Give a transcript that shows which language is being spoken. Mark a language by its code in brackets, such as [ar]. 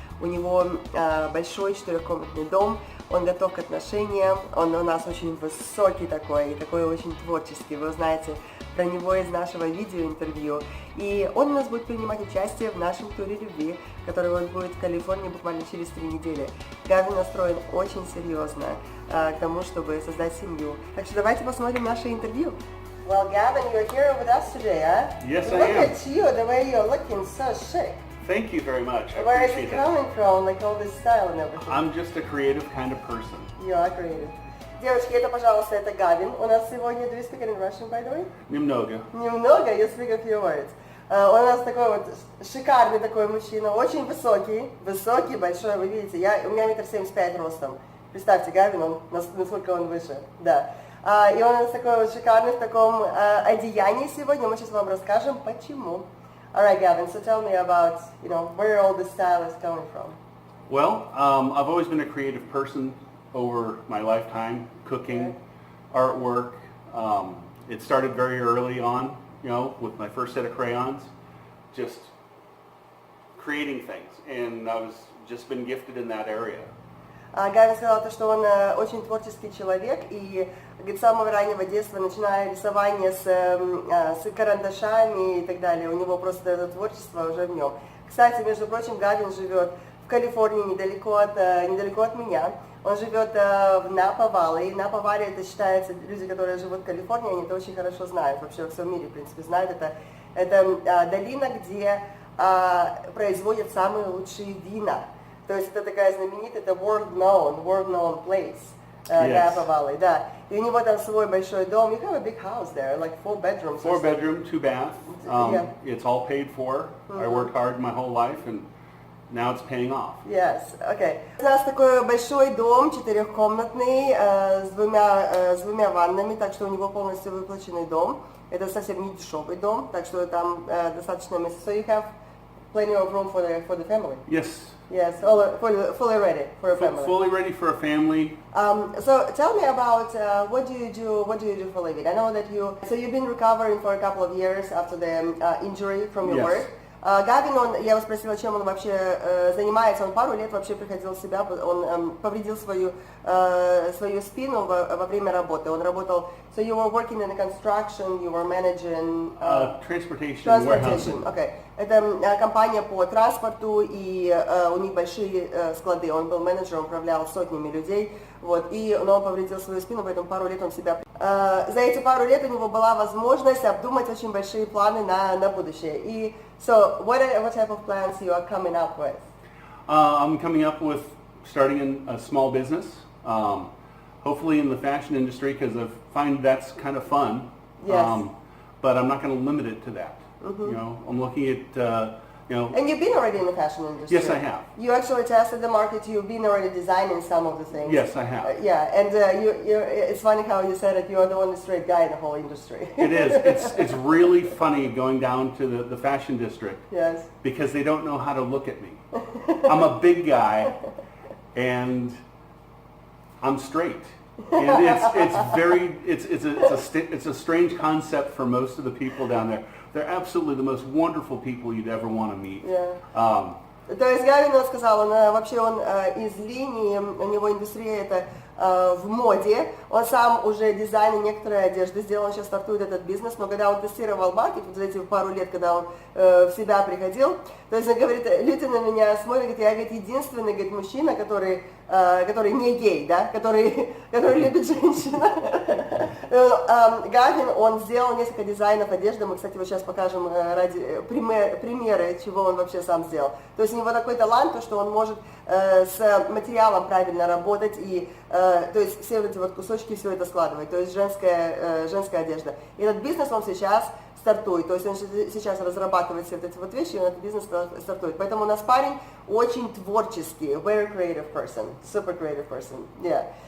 [ru] У него большой четырехкомнатный дом, он готов к отношениям, он у нас очень высокий такой очень творческий, вы узнаете про него из нашего видеоинтервью. И он у нас будет принимать участие в нашем туре любви, который вот будет в Калифорнии буквально через 3 недели. Гавин настроен очень серьезно к тому, чтобы создать семью. Так что давайте посмотрим наше интервью. [en] Well, Gavin, you're here with us today, huh? Yes, I am. Look at you, the way you're looking, so chic. Thank you very much. I Where is appreciate it coming from, like all this style and everything? I'm just a creative kind of person. You are creative. [ru] Девочки, это, пожалуйста, это Гавин. У нас сегодня, [en] do you speak in Russian, by the way? [ru] Немного. Немного, [en] you speak a few words. [ru] Он у нас такой вот шикарный такой мужчина, очень высокий, большой, вы видите, у меня 1,75 м ростом. Представьте, Гавин, насколько он выше, да. И он у нас такой вот шикарный в таком одеянии сегодня, мы сейчас вам расскажем, почему. [en] Alright, Gavin, so tell me about, where all this style is coming from. Well, I've always been a creative person over my lifetime, cooking, artwork. It started very early on, with my first set of crayons, just creating things, and I've just been gifted in that area. [ru] Гавин сказал, что он очень творческий человек, и с самого раннего детства, начиная рисование с карандашами и так далее, у него просто это творчество уже в нем. Кстати, между прочим, Гавин живет в Калифорнии, недалеко от меня. Он живет в Наповали, и Наповали это считается, люди, которые живут в Калифорнии, они это очень хорошо знают, вообще во всем мире, в принципе, знают. Это долина, где производят самые лучшие вина. То есть это такая знаменитая, это [en] world-known place, [ru] Napovali, да. И у него там свой большой дом. [en] You have a big house there, like 4 bedrooms. 4 bedroom, 2 bath. Yeah. It's all paid for. I worked hard my whole life, and now it's paying off. Yes, okay. [ru] У нас такой большой дом, 4-комнатный, с двумя ваннами, так что у него полностью выплаченный дом. Это совсем не дешевый дом, так что там достаточно места. [en] So you have plenty of room for the family. Yes. Yes, fully ready for a family. Fully ready for a family. So tell me about what do you do for a living? I know that you've been recovering for a couple of years after the injury from your work. [ru] Гавин, я его спросила, чем он вообще занимается, он пару лет вообще приходил в себя, он повредил свою спину во время работы, он работал, [en] so you were working in the construction, you were managing transportation, okay. [ru] Это компания по транспорту, и у них большие склады, он был менеджером, управлял сотнями людей, но он повредил свою спину, поэтому пару лет он себя... За эти пару лет у него была возможность обдумать очень большие планы на будущее. [en] So, what type of plans you are coming up with? I'm coming up with starting a small business, hopefully in the fashion industry, because I find that's kind of fun. Yes. But I'm not going to limit it to that. I'm looking at, And you've been already in the fashion industry. Yes, I have. You actually tested the market. You've been already designing some of the things. Yes, I have. And it's funny how you said it. You are the only straight guy in the whole industry. It is. It's really funny going down to the fashion district. Yes. Because they don't know how to look at me. I'm a big guy, and I'm straight. And it's a strange concept for most of the people down there. They're absolutely the most wonderful people you'd ever want to meet. Yeah. [ru] То есть Гавин сказал, он из линии, у него индустрия это в моде, он сам уже дизайн некоторой одежды сделал, он сейчас стартует этот бизнес, но когда он тестировал маркет, вот за эти пару лет, когда он в себя приходил, то есть он говорит, люди на меня смотрят, говорит, я единственный мужчина, который не гей, да, который любит женщин. Гавин, он сделал несколько дизайнов одежды, мы, кстати, вот сейчас покажем примеры, чего он вообще сам сделал. То есть у него такой талант, то, что он может с материалом правильно работать и то есть все эти кусочки, все это складывать, то есть женская одежда. И этот бизнес он сейчас стартует, то есть он сейчас разрабатывает все эти вещи, и он этот бизнес стартует. Поэтому у нас парень очень творческий, [en] very creative person, super creative person, yeah.